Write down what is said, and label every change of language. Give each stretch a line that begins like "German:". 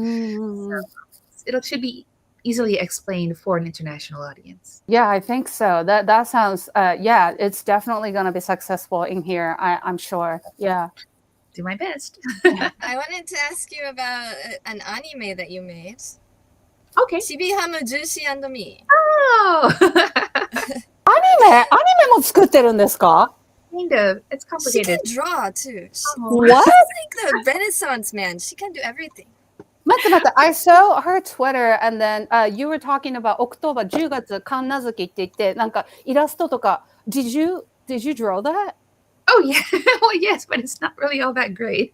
English: So it should be easily explained for an international audience. Yeah, I think so. That sounds, yeah, it's definitely going to be successful in here, I'm sure. Yeah. Do my best. I wanted to ask you about an anime that you made. Okay. Chibihamu Jushi and Me. Oh!
Japanese: アニメも作ってるんですか?
English: Kind of. It's She complicated. can draw too. What? She's like the Renaissance man. She can do everything.
Japanese: 待って。
English: I saw her Twitter and then you were talking about October
Japanese: 10月神無月って言ってなんかイラストとか
English: Did you draw that? Oh yeah. Well, yes, but it's not really all that great.